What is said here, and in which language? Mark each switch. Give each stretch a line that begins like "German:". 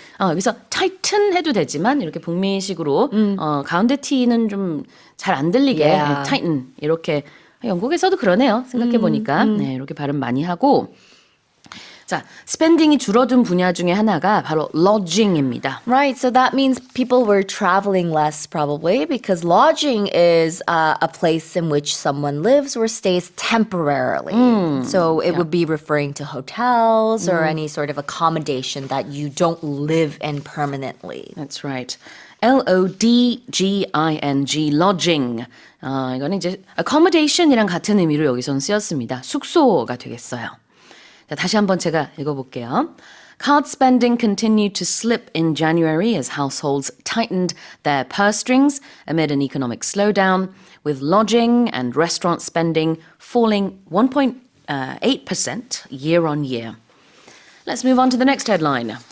Korean: 여기서 tighten 해도 되지만 이렇게 북미식으로 가운데 T는 좀 잘 안 들리게
English: Yeah.
Korean: tighten 이렇게 영국에서도 그러네요. 생각해 보니까 네, 이렇게 발음 많이 하고. 자, 스펜딩이 줄어든 분야 중에 하나가 바로 lodging입니다.
English: Right, so that means people were traveling less probably because lodging is a place in which someone lives or stays temporarily. So it would be referring to hotels or any sort of accommodation that you don't live in permanently. That's right. Lodging, lodging.
Korean: 이거는 이제 accommodation이랑 같은 의미로 여기서는 쓰였습니다. 숙소가 되겠어요. 자, 다시 한번 제가 읽어볼게요.
English: Card spending continued to slip in January as households tightened their purse strings amid an economic slowdown, with lodging and restaurant spending falling 1.8% year on year. Let's move on to the next headline.